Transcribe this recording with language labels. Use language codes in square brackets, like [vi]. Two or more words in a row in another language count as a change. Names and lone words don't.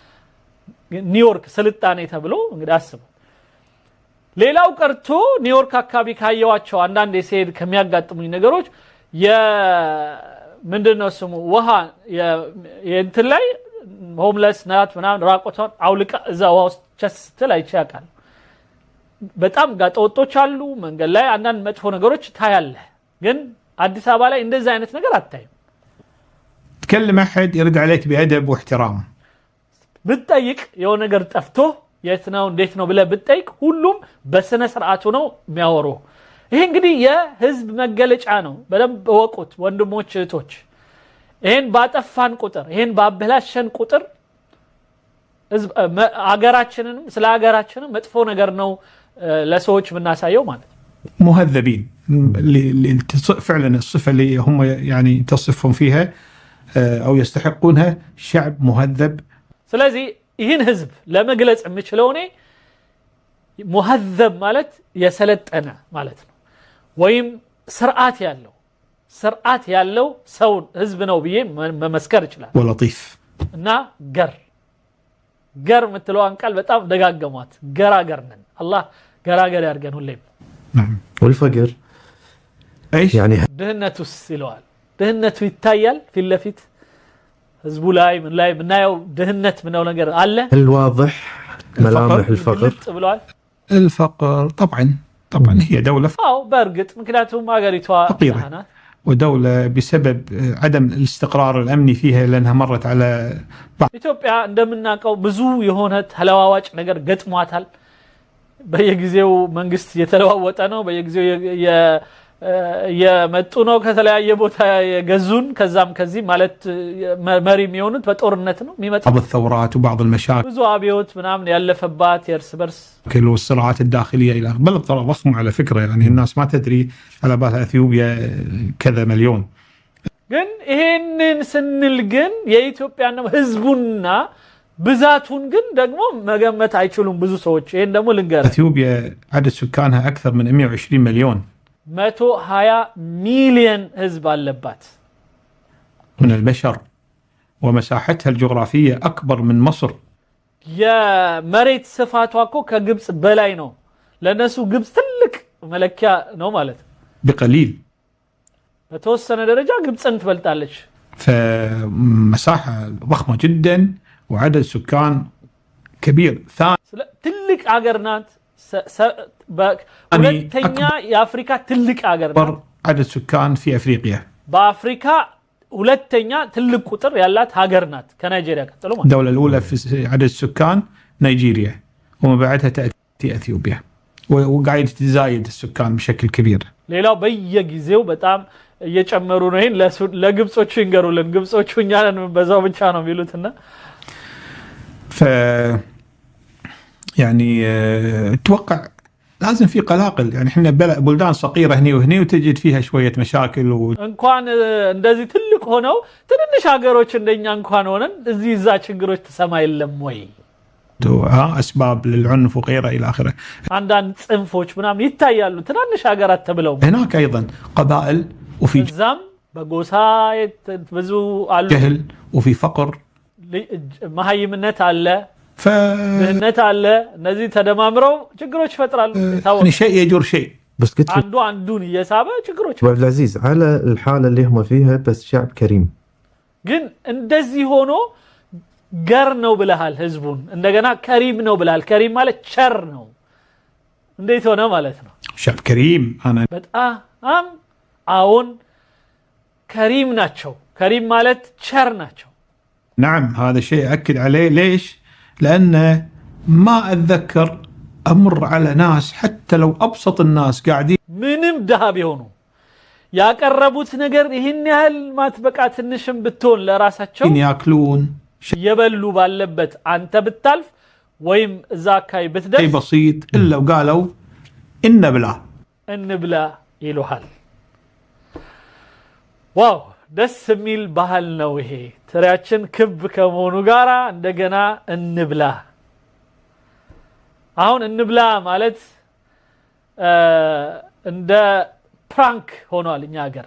[am] ኒውዮርክ ስልጣኔ ተብሎ እንግዲህ አስበው ሌላው ቀርቶ ኒውዮርክ አካባቢ ካየዋቸው አንዳንድ የሴድ ከሚያጋጥሙኝ ነገሮች ምንድነው ስሙ ውሃ የእንትን ላይ ሆምለስ ናት ምናምን ራቆቷን አውልቃ እዛ ውሃ ውስጥ ቸስትል አይቻቃል በጣም ጋጠወጦች አሉ መንገድ ላይ አንዳንድ መጥፎ ነገሮች ታያለህ ግን አዲስ አበባ ላይ እንደዛ አይነት ነገር አታይም [ar] تكلم احد يرد عليك بأدب واحترام [am] ብትጠይቅ የሆነ ነገር ጠፍቶ የት ነው እንዴት ነው ብለህ ብትጠይቅ ሁሉም በስነ ስርዓቱ ነው የሚያወሩ ይሄ እንግዲህ የህዝብ መገለጫ ነው በደንብ ወቁት ወንድሞች እህቶች ይሄን ባጠፋን ቁጥር ይሄን ባበላሸን ቁጥር አገራችንን ስለ አገራችንን መጥፎ ነገር ነው ለሰዎች ምናሳየው ማለት [ar] مهذبين فعلا الصفة اللي هم يعني تصفهم فيها أو يستحقونها شعب مهذب [am] ስለዚህ ይህን ህዝብ ለመግለጽ የምችለው እኔ مهذب ማለት የሰለጠነ ማለት ነው ወይም ስርዓት ያለው ሰው ህዝብ ነው ብዬ መመስከር ይችላል [ar] ولطيف [am] እና ገር ምትለዋን ቃል በጣም ደጋገሟት ገራገርነን አላህ ገራገር ያርገን ሁሌም [ar] نعم والفقر ايش يعني [am] ድህነቱስ ይለዋል ድህነቱ ይታያል ፊት ለፊት ህዝቡ ላይ ምን ላይ ምናየው ድህነት ምነው ነገር አለ [ar] هل واضح ملامح الفقر الفقر طبعا هي دولة [am] በእርግጥ ምክንያቱም አገሪቷ [ar] فقيرة ودولة بسبب عدم الاستقرار الأمني فيها لأنها مرت على [am] ኢትዮጵያ እንደምናቀው ብዙ የሆነ ተለዋዋጭ ነገር ገጥሟታል በየጊዜው መንግስት እየተለዋወጠ ነው በየጊዜው የመጡ ነው ከተለያየ ቦታ የገዙን ከዛም ከዚህ ማለት መሪ የሚሆኑት በጦርነት ነው የሚመጣው [ar] بعض الثورات وبعض المشاكل [am] ብዙ አብዮት ምናምን ያለፈባት የእርስ በርስ [ar] والصراعات الداخليه الى بلد ترى ضخمه على فكره يعني الناس ما تدري على بالها اثيوبيا كذا مليون [am] ግን ይሄንን ስንል ግን የኢትዮጵያና ህዝቡና ብዛቱን ግን ደግሞ መገመት አይችሉም ብዙ ሰዎች ይሄን ደግሞ ልንገር [ar] اثيوبيا عدد سكانها اكثر من 120 مليون [am] 120 مليون ህዝብ አለባት [ar] من البشر ومساحتها الجغرافيه اكبر من مصر [am] የመሬት ስፋቷ እኮ ከግብጽ በላይ ነው ለነሱ ግብጽ ትልቅ መለኪያ ነው ማለት [ar] بقليل [am] በተወሰነ ደረጃ ግብጽን ትበልጣለች [ar] فمساحه ضخمه جدا وعدد سكان كبير [am] ትልቅ ሀገር ናት ሁለተኛ የአፍሪካ ትልቅ ሀገር ናት [ar] عدد سكان في افريقيا [am] በአፍሪካ ሁለተኛ ትልቅ ቁጥር ያላት ሀገር ናት ከናይጄሪያ ቀጥሎ ማለት [ar] الدوله الاولى في عدد السكان نيجيريا وما بعدها تاتي اثيوبيا وقاعد تزايد السكان بشكل كبير [am] ሌላው በየጊዜው በጣም እየጨመሩ ነው ይሄን ለግብጾቹ ይንገሩልን ግብጾቹ እኛ ነን በዛው ብቻ ነው የሚሉትና [ar] يعني اتوقع لازم في قلاقل يعني احنا بلدان صغيره هني وهني وتجد فيها شويه مشاكل [am] እንኳን እንደዚህ ትልቅ ሆነው ትንንሽ ሀገሮች እንደኛ እንኳን ሆነን እዚህ እዛ ችግሮች ተሰማ የለም ወይ [ar] اسباب للعنف وغيره الى اخره [am] አንዳንድ ጽንፎች ምናምን ይታያሉ ትናንሽ ሀገራት ተብለው [ar] هناك ايضا قبائل وفي [am] ዛም በጎሳ ብዙ አሉ [ar] جهل وفي فقر [am] መሃይምነት አለ ድህነት አለ እነዚህ ተደማምረው ችግሮች ይፈጥራሉ [ar] يعني شيء يجر شيء بس قلت [am] አንዱን እየሳበ ችግሮች [ar] ابو عبد العزيز على الحاله اللي هم فيها بس شعب كريم [am] ግን እንደዚህ ሆኖ ገር ነው ብለሃል ህዝቡን እንደገና ከሪም ነው ብለሃል ከሪም ማለት ቸር ነው እንዴት ሆነ ማለት ነው [ar] شعب كريم انا [am] በጣም አሁን كريم ናቸው كريم ማለት ቸር ናቸው [ar] نعم هذا شيء أكد عليه ليش؟ لأن ما أتذكر أمر على ناس حتى لو أبسط الناس قاعدين [am] ምንም ደሃ ቢሆኑ ያቀረቡት ነገር ይሄን ያህል ማትበቃ ትንሽም ብትሆን ለራሳቸው [ar] ياكلون [am] የበሉ ባለበት አንተ ብታልፍ ወይም እዛ አካይ ብትደርስ [ar] شيء بسيط إلا وقالوا [am] እንብላ ይሉሃል ዋው ደስ የሚል ባህል ነው ይሄ ትሪያችን ክብ ከመሆኑ ጋራ እንደገና እንብላ አሁን እንብላ ማለት እንደ ፕራንክ ሆኗል እኛ ሀገር